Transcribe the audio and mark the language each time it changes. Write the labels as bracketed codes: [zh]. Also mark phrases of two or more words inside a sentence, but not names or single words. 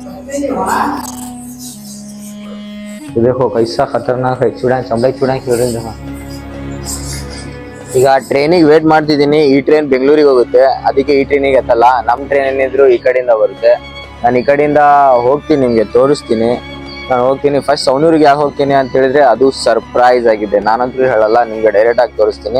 [hi] देखो कैसा खतरनाक है चूड़ा चमड़ा चूड़ा खेल रहे [kn] ಈಗ ಟ್ರೈನಿಗೆ ವೇಟ್ ಮಾಡ್ತಿದ್ದೀನಿ. ಈ ಟ್ರೈನ್ ಬೆಂಗಳೂರಿಗೆ ಹೋಗುತ್ತೆ, ಅದಕ್ಕೆ ಈ ಟ್ರೈನಿಗೆ ಹತ್ತಲ್ಲ. ನಮ್ಮ ಟ್ರೈನ್ ಏನಿದ್ರು ಈ ಕಡೆಯಿಂದ ಬರುತ್ತೆ. ನಾನು ಈ ಕಡೆಯಿಂದ ಹೋಗ್ತೀನಿ, ನಿಮ್ಗೆ ತೋರಿಸ್ತೀನಿ. ನಾನು ಹೋಗ್ತೀನಿ ಫಸ್ಟ್ ಸವಣೂರಿಗೆ ಯಾಕೆ ಹೋಗ್ತೀನಿ ಅಂತ ಹೇಳಿದ್ರೆ ಅದು ಸರ್ಪ್ರೈಸ್ ಆಗಿದೆ. ನಾನಂತೂ ಹೇಳಲ್ಲ, ನಿಮ್ಗೆ ಡೈರೆಕ್ಟ್ ಆಗಿ ತೋರಿಸ್ತೀನಿ.